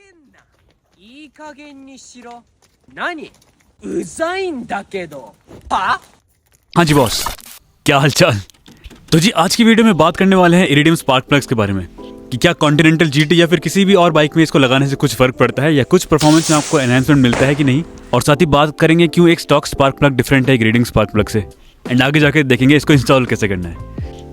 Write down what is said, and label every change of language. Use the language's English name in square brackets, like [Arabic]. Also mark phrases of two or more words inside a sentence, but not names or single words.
[Japanese] いい加減にしろ。何うざいんだけど。は? [Hindi] हाँ जी बॉस, क्या हाल चाल। तो जी आज की वीडियो में बात करने वाले हैं [English] iridium spark plugs [Hindi] के बारे में कि क्या कॉन्टिनेंटल जीटी या फिर किसी भी और बाइक में इसको लगाने से कुछ फर्क पड़ता है या कुछ परफॉर्मेंस में आपको एनहांसमेंट मिलता है कि नहीं, और साथ ही बात करेंगे क्यों एक [English] stock spark plug different [Hindi] है एक [English] iridium spark plug [Hindi] से, एंड आगे जाके देखेंगे इसको इंस्टॉल कैसे करना है।